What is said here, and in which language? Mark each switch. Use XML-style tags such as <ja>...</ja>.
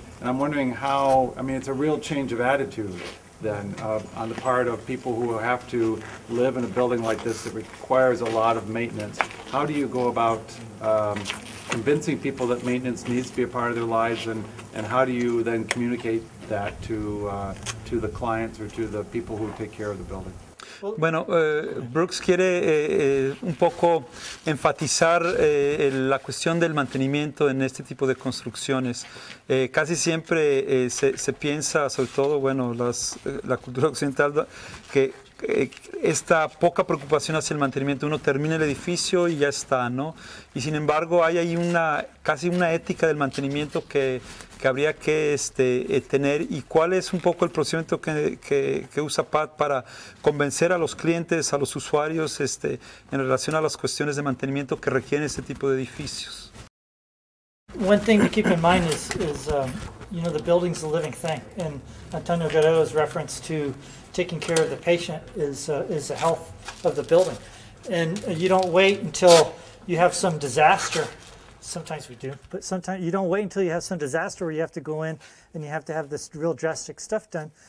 <en>And I'm wondering how, I mean, it's a real change of attitude then on the part of people who have to live in a building like this that requires a lot of maintenance. How do you go about convincing people that maintenance needs to be a part of their lives, and how do you then communicate that to the clients or to the people who take care of the building?</en> <es>Bueno, Brooks quiere un poco enfatizar la cuestión del mantenimiento en este tipo de construcciones. Casi siempre se piensa, sobre todo, bueno, la cultura occidental, que esta poca preocupación hacia el mantenimiento, uno termina el edificio y ya está, ¿no? Y sin embargo hay ahí casi una ética del mantenimiento que habría que tener. ¿Y cuál es un poco el procedimiento que usa Pat para convencer a los clientes, a los usuarios en relación a las cuestiones de mantenimiento que requieren este tipo de edificios?</es> <en>One thing to keep in mind is you know, the building's a living thing, and Antonio Guerrero's reference to taking care of the patient is the health of the building. And you don't wait until you have some disaster. Sometimes we do, but sometimes you don't wait until you have some disaster where you have to go in and you have to have this real drastic stuff done.</en>